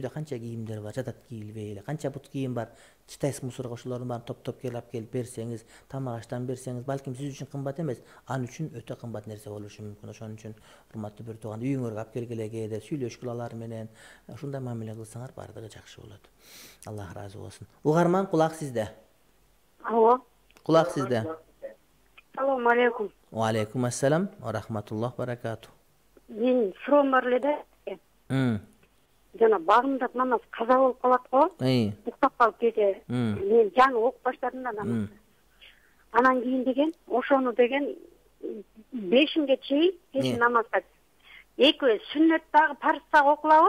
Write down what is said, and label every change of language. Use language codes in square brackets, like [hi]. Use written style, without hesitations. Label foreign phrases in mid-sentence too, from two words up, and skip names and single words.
[ky] Үйдө канча кийимдер бар, жатат кийилбей эле. Канча бут кийим бар, чытайсыз мусорго ошолордун баарын топтоп келип берсеңиз, тамак аштан берсеңиз, балким сиз үчүн кымбат эмес, ан үчүн өтө кымбат нерсе болушу мүмкүн. Ошон үчүн урматтуу бир тууган, үйүңөргө алып келгиле, кээде сүйлөшкүлө алар менен, ушундай мамиле кылсаңар баардыгы жакшы болот. Аллах ыраазы болсун. Угарман, кулак сизде. Алло. Кулак сизде. [ar] السلام عليكم. وعليكم السلام ورحمة الله وبركاته. [ky] Мен суроом бар эле да. Жана багымда намаз каза болуп калат го. Уктап калып кете. Мен жаңы окуп баштадым да намазды. Анан кийин деген ошону деген 5-ге чейин кечин намазга экөө сүннөт дагы парыз дагы окулабы?